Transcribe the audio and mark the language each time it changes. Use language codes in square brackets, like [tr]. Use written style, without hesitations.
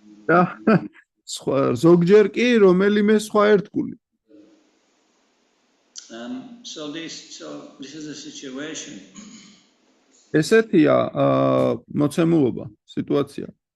[ka] და ზოგჯერ კი რომელიმე სხვა ერთგული. [en] So this is the situation. [ka] ესეთია მოცემულობა, სიტუაცია.